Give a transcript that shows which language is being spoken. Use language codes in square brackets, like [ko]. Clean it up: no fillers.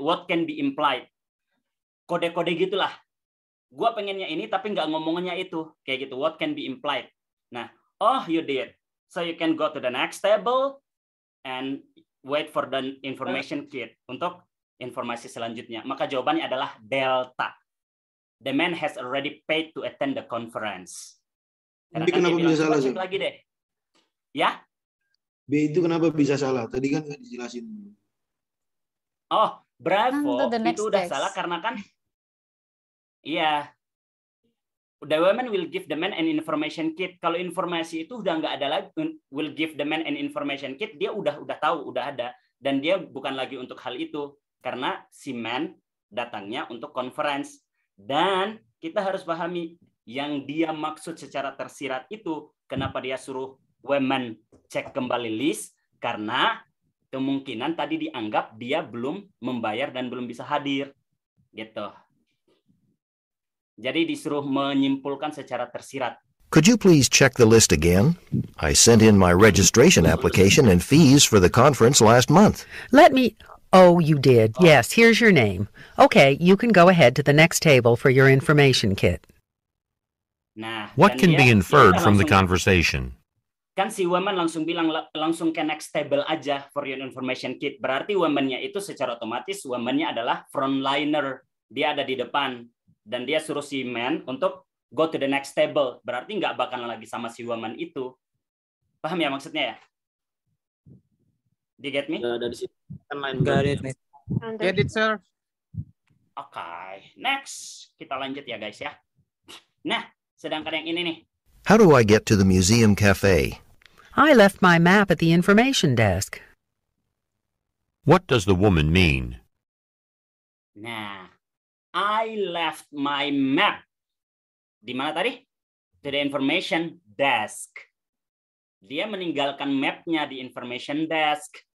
[en] What can be implied? [id] Kode-kode gitulah. Gua pengennya ini tapi nggak ngomongnya itu, kayak gitu. [en] What can be implied? Nah, oh you did. So you can go to the next table and wait for the information kit [id] untuk informasi selanjutnya. Maka jawabannya adalah delta. [en] The man has already paid to attend the conference. [id] Tapi kenapa bisa salah sih? Lagi deh. Ya? B itu kenapa bisa salah? Tadi kan nggak dijelasin. Oh, bravo. Itu udah text. salah karena kan iya. [en] The woman will give the man an information kit. [id] Kalau informasi itu udah nggak ada lagi, [en] will give the man an information kit, [id] dia udah tahu, udah ada. Dan dia bukan lagi untuk hal itu. Karena si man datangnya untuk conference. Dan kita harus pahami yang dia maksud secara tersirat itu, kenapa dia suruh woman cek kembali list, karena kemungkinan tadi dianggap dia belum membayar dan belum bisa hadir. Gitu. Jadi disuruh menyimpulkan secara tersirat. [en] Could you please check the list again? I sent in my registration application and fees for the conference last month. Oh, you did. Yes, here's your name. Okay, you can go ahead to the next table for your information kit. Nah, what can be inferred from the conversation? [id] Kan si woman langsung bilang langsung ke next table aja [en] for your information kit. [id] Berarti woman-nya itu secara otomatis woman-nya adalah frontliner. Dia ada di depan dan dia suruh si man untuk [en] go to the next table. [id] Berarti nggak bakalan lagi sama si woman itu. Paham ya maksudnya ya? [en] Do you get me? [id] Dari situ. [en] Get it, sir. [id] Okay, next. Kita lanjut ya guys ya. Nah, sedangkan yang ini nih. [en] How do I get to the museum cafe? I left my map at the information desk. What does the woman mean? Nah, I left my map. [id] Di mana tadi? [en] To the information desk. [id] Dia meninggalkan mapnya di information desk.